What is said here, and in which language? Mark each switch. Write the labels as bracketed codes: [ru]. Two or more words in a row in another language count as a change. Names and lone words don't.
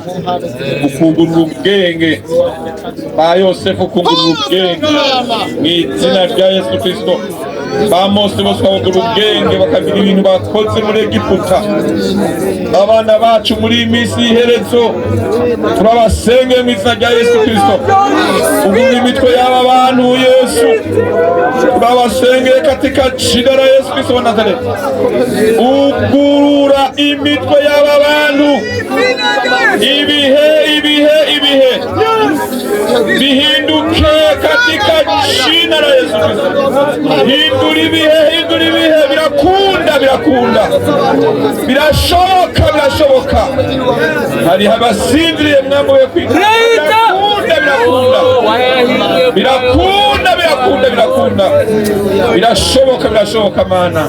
[rw] ukungurura ubwenge ba Yosefu ukungurura ubwenge mw'izina rya Yesu Kristo ba Mose bose bakungurura ubwenge bakagira ibintu bakoze muri Egiputa abana bacu muri iyi minsi y'iherezo turabasenge mw'izina rya Yesu Kristo ugura imitwe y'aba bantu Yesu turabasenge [sw] katika jina la Yesu Kristo wa Nazareti [rw] ugurura imitwe y'aba bantu ibihe bihinduke [sw] katika jina la Yesu Kristo. [rw] Hindura ibihe, birakunda, birashoboka. Hariho abasinziriye mwambo yo kwiga, birakunda, birashoboka Mana.